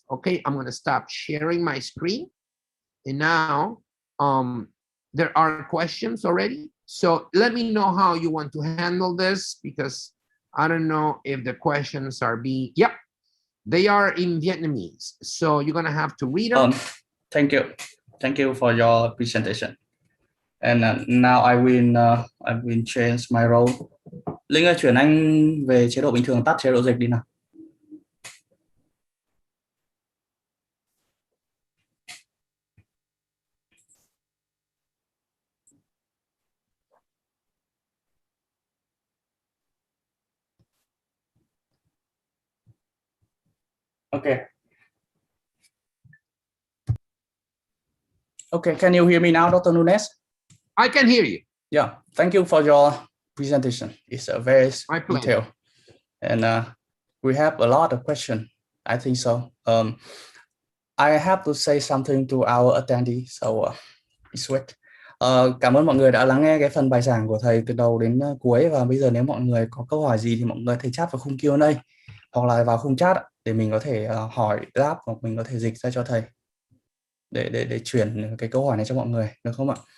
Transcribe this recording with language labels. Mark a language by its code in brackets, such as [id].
[en] Okay, I'm going to stop sharing my screen. And now there are questions already. So let me know how you want to handle this, because I don't know if the questions are being, yep, they are in Vietnamese. So you're going to have to read them. Thank you. Thank you for your presentation. And now I will change my role. [vi] Linh ơi, chuyển anh về chế độ bình thường, tắt chế độ dịch đi nào. [en] Okay. Okay, can you hear me now, Dr. Nunes? I can hear you. Yeah, thank you for your presentation. It's a very My pleasure. detailed, and we have a lot of questions. I think so. I have to say something to our attendee, so it's wait. [vi] Cảm ơn mọi người đã lắng nghe cái phần bài giảng của thầy từ đầu đến cuối, và bây giờ nếu mọi người có câu hỏi gì thì mọi người có thể chat vào khung Q&A hoặc là vào khung chat để mình có thể hỏi đáp, hoặc mình có thể dịch ra cho thầy để chuyển cái câu hỏi này cho mọi người, được không ạ?